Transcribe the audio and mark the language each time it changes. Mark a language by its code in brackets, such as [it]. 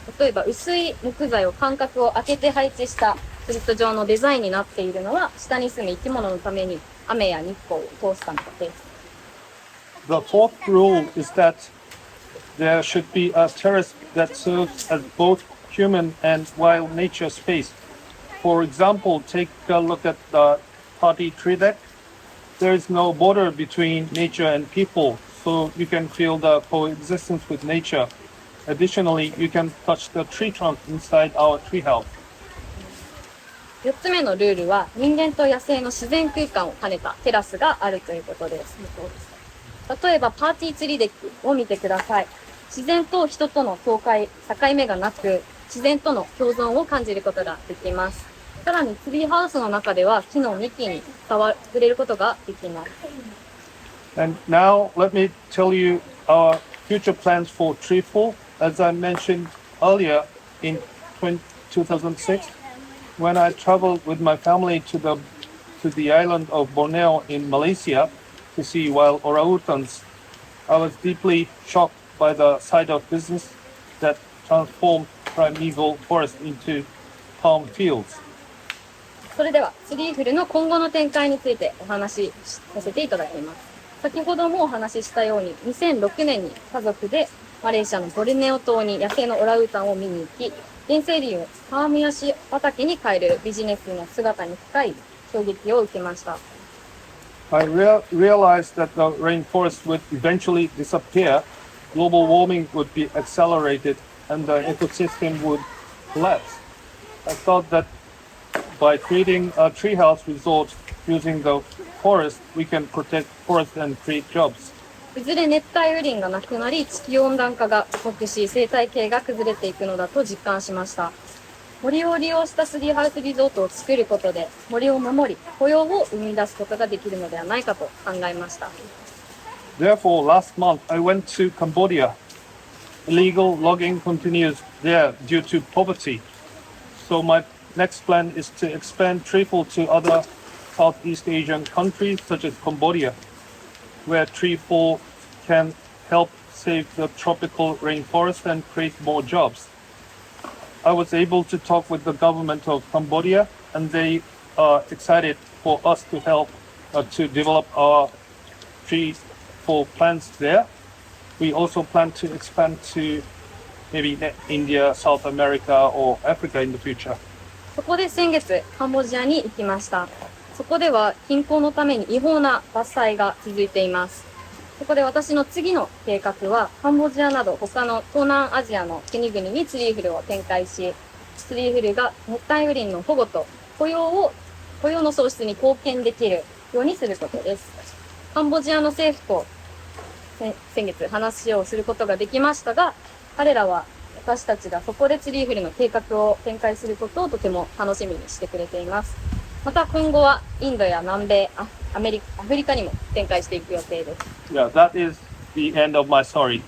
[ja] 例えば薄い木材を間隔を空けて配置したスリット状のデザインになっているのは、下に住む生き物のために雨や日光を通すためです。 [en] The fourth rule is that there should be a terrace that serves as both human and wild nature space. For example, take a look at the party tree deck. There is no border between nature and people, so you can feel the coexistence with nature. Additionally, you can touch the tree trunk inside our treehouse. [ja] 4つ目のルールは、人間と野生の自然空間を兼ねたテラスがあるということです。例えば、パーティーツリーデッキを見てください。自然と人との境目がなく、自然との共存を感じることができます。さらに、ツリーハウスの中では木の幹に触れることができます。 [en] And now, let me tell you our future plans for Treeful. As I mentioned earlier, in 2006, when I traveled with my family to the island of Borneo in Malaysia to see wild orangutans, I was deeply shocked by the sight of business that transformed primeval forest into palm fields. [ja] それではツリーフルの今後の展開についてお話しさせていただきます。先ほどもお話ししたように2006年に家族でマレーシアのボルネオ島に野生のオランウータンを見に行き、原生林をパームヤシ畑に変えるビジネスの姿に深い衝撃を受けました。 [en] I realized that the rainforest would eventually disappear, global warming would be accelerated, and the ecosystem would collapse. I thought that by creating a treehouse resort using the forest, we can protect forest and create jobs. [ja] いずれ熱帯雨林がなくなり、地球温暖化が加速し、生態系が崩れていくのだと実感しました。森を利用したツリーハウスリゾートを作ることで、森を守り、雇用を生み出すことができるのではないかと考えました。 [en] Therefore, last month I went to Cambodia. Illegal logging continues there due to poverty. So my next plan is to expand Treeful to other Southeast Asian countries such as Cambodia, where Treeful can help save the tropical rainforest and create more jobs. I was able to talk with the government of Cambodia, and they are excited for us to help to develop our Treeful plants there. We also plan to expand to maybe India, South America, or Africa in the future. [ja] そこで先月、カンボジアに行きました。そこでは貧困のために違法な伐採が続いています。そこで私の次の計画は、カンボジアなど他の東南アジアの国々にツリーフルを展開し、ツリーフルが熱帯雨林の保護と雇用の創出に貢献できるようにすることです。カンボジアの政府と先月話をすることができましたが、彼らは私たちがそこでツリーフルの計画を展開することをとても楽しみにしてくれています。また今後はインドや南米、アフリカにも展開していく予定です。 [en] Yeah, that is the end of my story.